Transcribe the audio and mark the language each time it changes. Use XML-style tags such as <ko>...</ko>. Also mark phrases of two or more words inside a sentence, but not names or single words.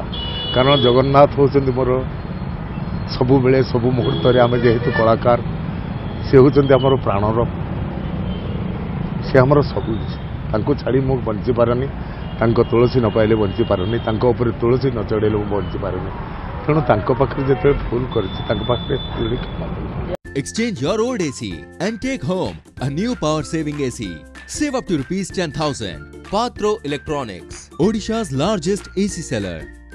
<or>କାରଣ ଜଗନ୍ନାଥ ହେଉଛନ୍ତି ମୋର ସବୁବେଳେ, ସବୁ ମୁହୂର୍ତ୍ତରେ ଆମେ ଯେହେତୁ କଳାକାର, ସେ ହେଉଛନ୍ତି ଆମର ପ୍ରାଣର, ସେ ଆମର ସବୁ କିଛି। ତାଙ୍କୁ ଛାଡ଼ି ମୁଁ ବଞ୍ଚିପାରେନି। ତାଙ୍କ ତୁଳସୀ ନ ପାଇଲେ ବଞ୍ଚିପାରେନି। ତାଙ୍କ ଉପରେ ତୁଳସୀ ନ ଚଢ଼େଇଲେ ମୁଁ ବଞ୍ଚିପାରେନି। ତେଣୁ ତାଙ୍କ ପାଖରେ ଯେତେବେଳେ ଭୁଲ କରିଛି, ତାଙ୍କ ପାଖରେ କ୍ଷମା କରିବି।</or> <en>Exchange your old AC and take home a new power-saving AC. Save up to ₹10,000. Patro Electronics, Odisha's largest AC seller.</en>